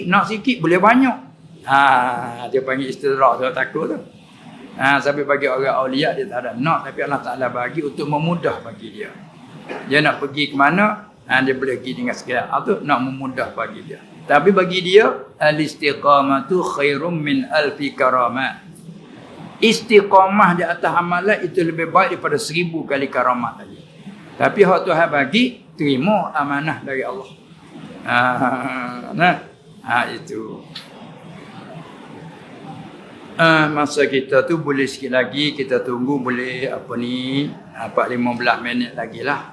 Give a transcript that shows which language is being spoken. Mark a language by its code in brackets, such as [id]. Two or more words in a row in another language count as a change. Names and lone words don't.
[ms] Nak sikit boleh banyak. Dia panggil istidraj. Saya takut tu. Sampai bagi orang awliya dia tak ada nak. Tapi Allah Ta'ala bagi untuk memudah bagi dia. Dia nak pergi ke mana, dia boleh pergi dengan segala tu, nak memudah bagi dia. Tapi bagi dia, [ar] الاستقامة خير من ألف كرامة. [ms] Istiqamah di atas amalan itu lebih baik daripada 1000 kali karamat tadi. Tapi hak Tuhan bagi, terima amanah dari Allah. Itu. Masa kita tu boleh sikit lagi, kita tunggu boleh 4-15 minit lagi lah.